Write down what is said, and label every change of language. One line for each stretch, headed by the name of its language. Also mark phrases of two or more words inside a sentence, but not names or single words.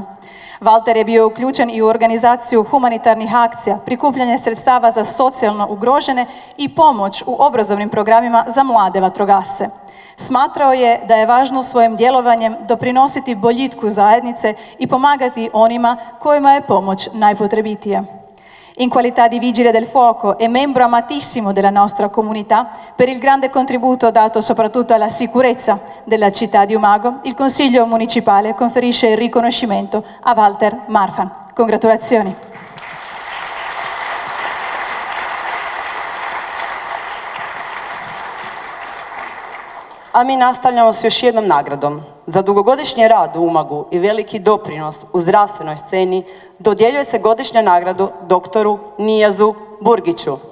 Croatian: Valter je bio uključen i u organizaciju humanitarnih akcija, prikupljanje sredstava za socijalno ugrožene i pomoć u obrazovnim programima za mlade vatrogasce. Smatrao je da je važno svojim djelovanjem doprinositi boljitku zajednice i pomagati onima kojima je pomoć najpotrebitija.
Italian: In qualità di vigile del fuoco e membro amatissimo della nostra comunità, per il grande contributo dato soprattutto alla sicurezza della città di Umago, il Consiglio Municipale conferisce il riconoscimento a Valter Marfan. Congratulazioni.
Croatian: A mi nastavljamo s još jednom nagradom. Za dugogodišnji rad u Umagu i veliki doprinos u zdravstvenoj sceni dodjeljuje se godišnja nagradu doktoru Nijazu Burgiću.